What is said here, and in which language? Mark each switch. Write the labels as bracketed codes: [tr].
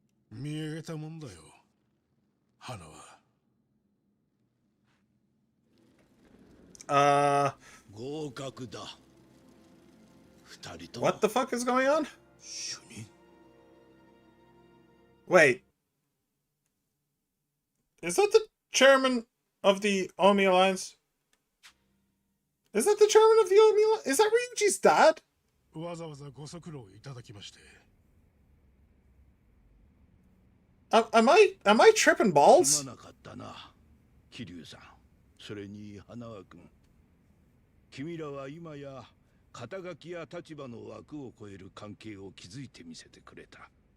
[ja] 見上げたもんだよ、花は。合格だ。二人と。 [en] What the fuck is going on? [ja] 主任。 [en] Wait. Is that the chairman of the Omi Alliance? Is that the chairman of the Omi Alliance? Is that Ryuji's dad? [ja] わざわざご足労いただきまして。 [en] Am I tripping balls? [ja] すまなかったな、桐生さん。それに花輪君。君らは今や肩書きや立場の枠を超える関係を築いてみせてくれた。